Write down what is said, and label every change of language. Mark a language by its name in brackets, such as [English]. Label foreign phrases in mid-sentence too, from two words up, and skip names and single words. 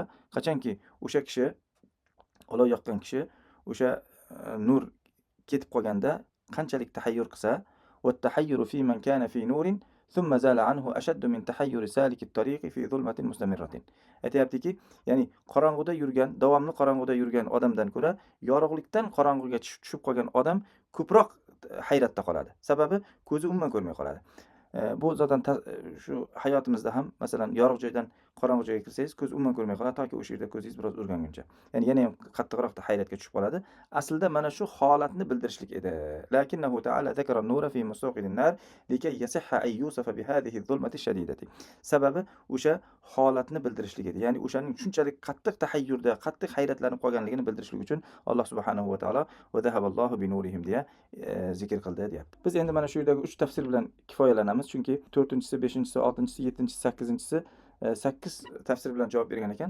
[Uzbek] Qachonki o'sha kishi, olov yoqqan kishi, o'sha nur ketib qolganda qanchalik tahayyur qilsa, [Arabic] "والتحير فيمن كان في نور ثم زال عنه أشد من تحير سالك الطريق في ظلمة مستمرة." [Uzbek] Aytayaptiki, ya'ni qorong'uda yurgan, davomli qorong'uda yurgan odamdan ko'ra, yorug'likdan qorong'uga tushib qolgan odam ko'proq hayratda qoladi. Sababi ko'zi umuman ko'rmay qoladi. Bu zotan shu hayotimizda ham masalan yorug' joydan qorong'i joyga kirsangiz ko'z umuman ko'rmay qoladi toki o'sha yerda ko'zingiz biroz o'rganguncha. Ya'ni yana ham qattiqroq hayratga tushib qoladi. Aslida mana shu holatni bildirishlik edi. [Arabic] لكنه تعالى ذكر النور في مستوقد النار لكي يصح أن يوصف بهذه الظلمة الشديدة. [Uzbek] Sababi o'sha holatni bildirishlik edi. Ya'ni o'shaning shunchalik qattiq tahayyurda, qattiq hayratlanib qolganligini bildirishlik uchun Alloh subhanahu va taolo [Arabic] وذهب الله بنورهم [Uzbek] deya zikr qildi deyapti. Biz endi mana shu yerdagi 3 tafsir bilan kifoyalanamiz, chunki 4-chisi, 5-chisi, 6-chisi, 7-chisi, 8-chisi 8 tafsir bilan javob bergan ekan.